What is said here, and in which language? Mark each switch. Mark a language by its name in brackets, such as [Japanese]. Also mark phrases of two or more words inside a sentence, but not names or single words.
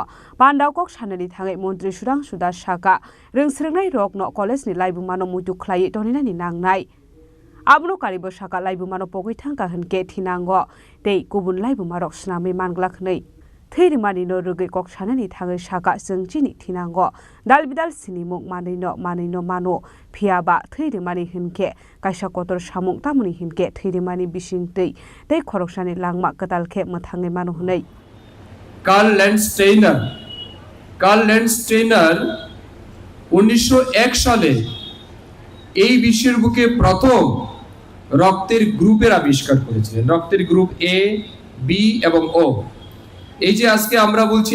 [Kok Borok] पान्डाव कक साननि थाङै मन्त्री सुनांसु दास साका रोंस्रोंनाय रकनो कलेजनि लाइबुमानो मुतु खलायै टनिनानि नांनाय आबनो कारिबो साका लाइबुमानो पगै थांका होनके थिनांगो दै गुबुन लाइबुमारक स्नामै मानग्लाखनै थैरिमानि न रुगै कक साननि थाङै साका जोंचिनि थिनांगो दालबिदाल सिनिमुक मानैनो मानो फियाबा थैरिमानि होनके कायसा कतर सामुं तामुनि होनके थैरिमानि बिसिंतै दै खरकसानि लांमा कदालखे मथाङै मानो हनै [Bangla] कार्ल ল্যান্ডস্টেইনার 1901 সালে এই বিশ্বের বুকে প্রথম রক্তের গ্রুপের আবিষ্কার করেছিলেন রক্তের গ্রুপ এ বি এবং ও এই যে আজকে আমরা বলছি